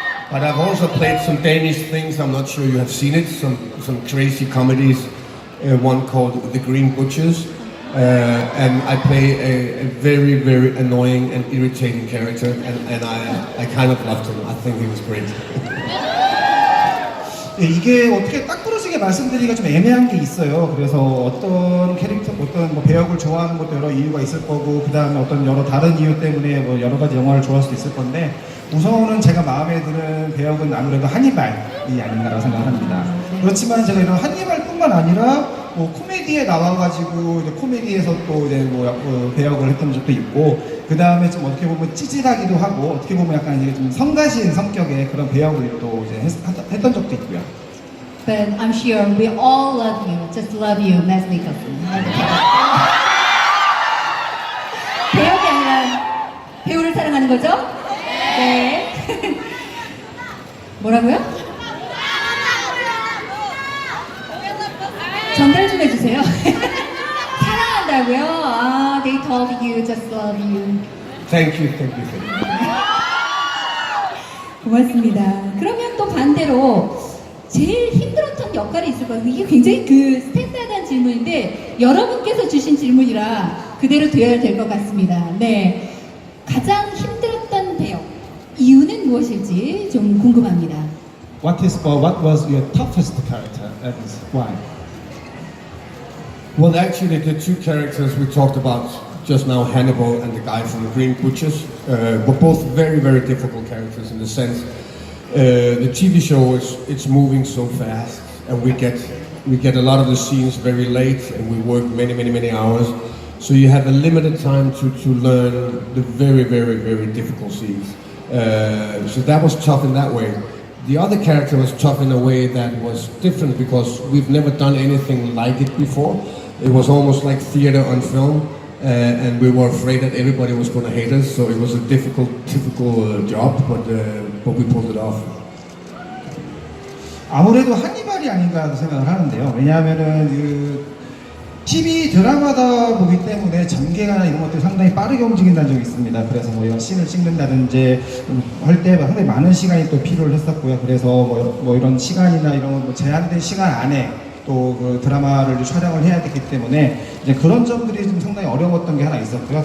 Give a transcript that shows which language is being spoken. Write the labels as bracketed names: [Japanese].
[English] But I've also played some Danish things, I'm not sure you have seen it, some crazy comedies, one called The Green Butchers. And I play a very, very annoying and irritating character, and I kind of loved him. I think he was great. [Korean] 예, 이게 어떻게 딱 부러지게 말씀드리기가 좀 애매한 게 있어요. 그래서 어떤 캐릭터, 어떤 뭐 배역을 좋아하는 것도 여러 이유가 있을 거고, 그 다음에 어떤 여러 다른 이유 때문에 뭐 여러 가지 영화를 좋아할 수도 있을 건데, 우선은 제가 마음에 드는 배역은 아무래도 한니발이 아닌가라고 생각합니다. 그렇지만 제가 이런 한니발뿐만 아니라 뭐 코미디에 나와가지고 이제 코미디에서 또 이제 뭐 배역을 했던 적도 있고, 그 다음에 좀 어떻게 보면 찌질하기도 하고, 어떻게 보면 약간 이게 좀 성가신 성격의 그런 배역을 또 이제 했던 적도 있고요. [English] But I'm sure we all love you, just love you, Mads Mikkelsen. [Korean] 배역이 아니라 배우를 사랑하는 거죠? 네. 뭐라고요? 전달 좀 해주세요. 사랑한다고요? [English] 아, they told you, just love you. Thank you, thank you, thank you. [Korean] 고맙습니다. 그러면 또 반대로 제일 힘들었던 역할이 있을 거예요. 이게 굉장히 그 스탠다드한 질문인데 여러분께서 주신 질문이라 그대로 되어야 될 것 같습니다. 네, 가장 힘들었던 배역 이유는 무엇일지 좀 궁금합니다. [English] What was your toughest character and why? Well, actually, the two characters we talked about just now, Hannibal and the guy from the Green Butchers, were both very, very difficult characters in the sense the TV show it's moving so fast, and we get a lot of the scenes very late, and we work many hours. So you have a limited time to learn the very, very, very difficult scenes. So that was tough in that way. The other character was tough in a way that was different because we've never done anything like it before. It was almost like theater on film, and we were afraid that everybody was going to hate us. So it was a difficult job, but we pulled it off. [Korean] 아무래도 한니발이 아닌가 생각을 하는데요. 왜냐하면은 그 TV 드라마다 보기 때문에 전개나 이런 것들이 상당히 빠르게 움직인다는 적이 있습니다. 그래서 뭐 이런 씬을 찍는다든지 할 때 상당히 많은 시간이 또 필요를 했었고요. 그래서 뭐 이런 시간이나 이런 뭐 제한된 시간 안에 또 그 드라마를 촬영을 해야 되기 때문에 이제 그런 점들이 좀 상당히 어려웠던 게 하나 있었고요.